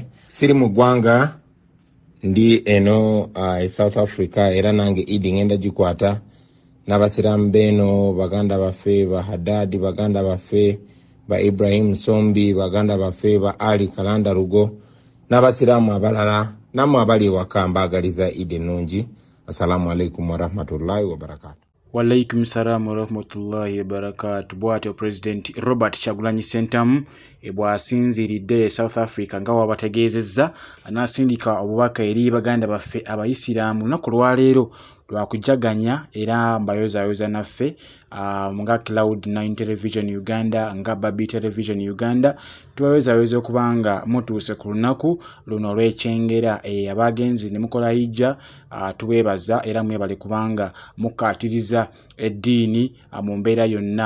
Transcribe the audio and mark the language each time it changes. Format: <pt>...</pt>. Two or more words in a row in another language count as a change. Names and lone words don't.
<lg>Siri mu ggwanga ndi eno South Africa era nange Idi ngenda gikwata n'abasiraamu beeno baganda baffe ba Haddad, baganda baffe ba Ibrahim Sombi, baganda baffe ba Ali Kalanda Rugo n'abasiraamu abalala nammwe abali ewaka mbaagaliza Idi ennungi.</lg> <ar>السلام عليكم ورحمة الله وبركاته. وعليكم السلام ورحمة الله وبركاته.</ar> <lg>Bw'atyo President Robert Kyagulanyi Ssentamu bw'asinziridde South Africa nga wabategeezezza n'asindika obubaka eri baganda baffe abayisiraamu lunaku lwaleero lwakujaganya era mbayozaayoza naffe nga Cloud9 Television Uganda nga Babi Television Uganda tubayozaayoza okubanga mutuuse ku lunaku luno olw'ekyengera abagenzi ne mukola hijja tubeebaza era mwebale kubanga mukaatiriza eddiini mu mbeera yonna.</lg>